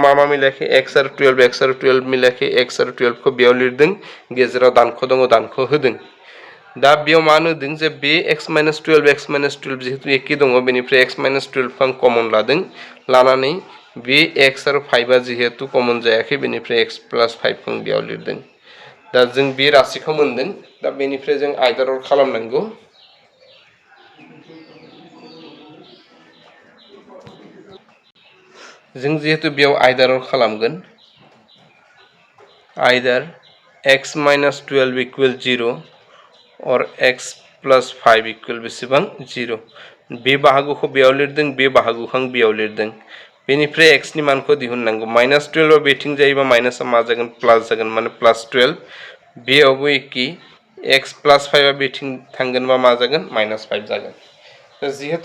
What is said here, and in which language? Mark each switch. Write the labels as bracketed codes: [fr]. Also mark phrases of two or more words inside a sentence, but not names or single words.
[brx] मा मिलायाखै x आरो 12 मिलायाखै x आरो 12 खौ बेयाव लिरदों गेजेराव दानख' दङ दानख' होदों दा बेयाव मा नुदों जे बे x माइनास 12 जिहेतु एखे दङ बेनिफ्राय x माइनास 12 खौ आं कमन लादों लानानै बे x आरो 5 आ जिहेतु कमन जायाखै बेनिफ्राय x प्लस 5 खौ बेयाव लिरदों दा जों बे राशिखौ मोनदों दा बेनिफ्राय जों आयदार खालामनांगौ जों जिहेतु बेयाव आयदार खालामगोन आयदार x माइनास 12 इक्वल 0 और x प्लस 5 इक्वल बेसेबां 0 बे बाहागोखौ बेयाव लिरदों बे बाहागोखौ आं बेयाव लिरदों बेनिफ्राय x नि मानखौ दिहुननांगौ -12 बेथिं जायोबा माइनासआ मा जागोन प्लास जागोन माने +12 बेयावबो एखे x + 5 बेथिं थांगोनबा मा जागोन -5 जागोन जिहेतु